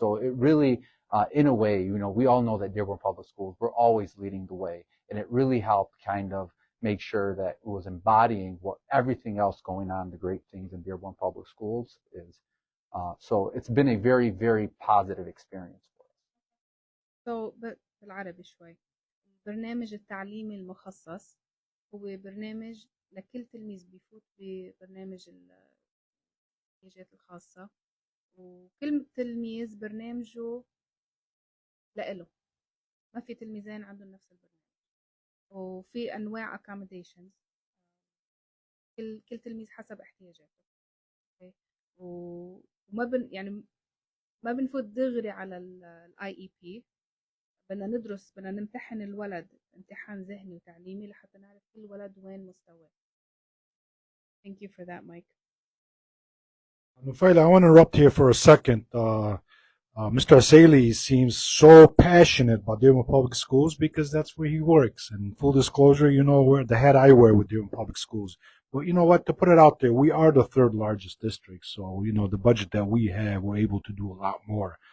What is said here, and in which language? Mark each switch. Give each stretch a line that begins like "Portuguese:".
English: So it really, in a way, we all know that Dearborn Public Schools, we're always leading the way, and it really helped kind of make sure that it was embodying what everything else going on, the great things in Dearborn Public Schools is. So it's been a very, very positive experience for us.
Arabic: So بالعربي شوي، البرنامج التعليمي المخصص هو برنامج لكل تلميذ بيفوت ببرنامج الاحتياجات الخاصة، وكل تلميذ برنامجه لإله، ما في تلميذين عندهم نفس البرنامج، وفي أنواع accommodations، كل تلميذ حسب احتياجاته. وما يعني ما بنفوت دغري على الاي اي بي، بدنا نمتحن الولد امتحان ذهني وتعليمي لحتى نعرف كل ولد وين مستواه.
English: Thank you for that, Mike. Nofila, I want to interrupt here for a second. Mr. Essiely seems so passionate about Dearborn Public Schools because that's where he works. And full disclosure, we're the hat I wear with Dearborn Public Schools. But you know what? To put it out there, we are the third largest district. So, the budget that we have, we're able to do a lot more.